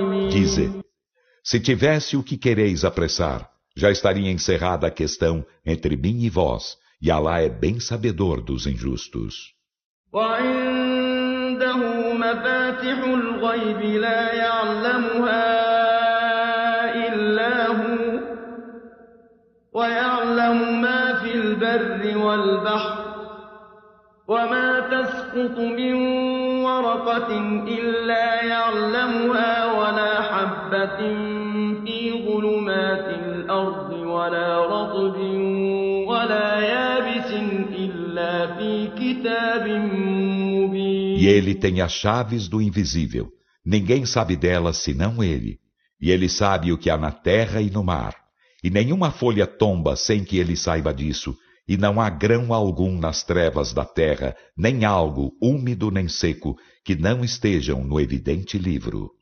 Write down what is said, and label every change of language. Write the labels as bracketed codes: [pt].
[pt] Dize: se tivesse o que quereis apressar, já estaria encerrada a questão entre mim e vós, e Alá é bem sabedor dos injustos. [ar] وعنده مفاتح الغيب لا يعلمها إلا هو ويعلم ما في البر والبحر وما تسقط من ورقة إلا يعلمها ولا حبة في ظلمات الأرض ولا رطب ولا يابس إلا في كتاب مبين. [pt] E ele tem as chaves do invisível. Ninguém sabe delas senão ele. E ele sabe o que há na terra e no mar. E nenhuma folha tomba sem que ele saiba disso. E não há grão algum nas trevas da terra, nem algo úmido nem seco, que não estejam no evidente livro.